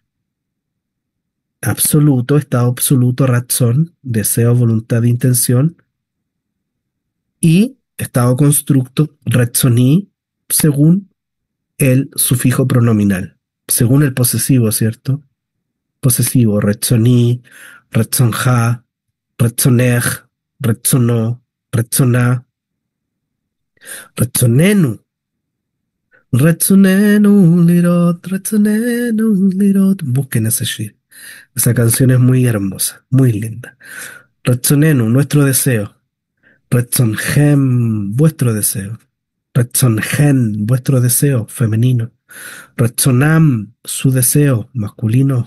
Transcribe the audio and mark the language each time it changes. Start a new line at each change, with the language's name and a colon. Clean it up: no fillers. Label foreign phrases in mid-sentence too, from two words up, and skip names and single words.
Spanish: Absoluto, estado absoluto, Ratson, deseo, voluntad, intención. Y estado constructo, Ratsoní, según el sufijo pronominal, según el posesivo, ¿cierto? Posesivo,
Hebrew: רצוני, רצונך, רצונך, רצונו, רצונה. רצוננו. רצוננו, לראות, רצוננו, לראות.
Spanish: Busquen ese shir. Esa canción es muy hermosa, muy linda. Retzonenu, nuestro deseo. Retzonhem, vuestro deseo. Retzonhen, vuestro deseo, femenino. Retzonam, su deseo, masculino.